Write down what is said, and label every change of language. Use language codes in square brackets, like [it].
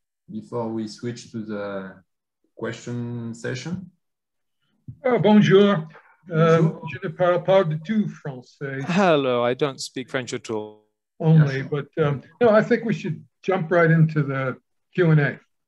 [en] Before we switch to the question session. [fr] Oh, bonjour. Je ne parle pas du tout français. [en] Hello, I don't speak French at all. Only, but no, I think we should jump right into the Q&A.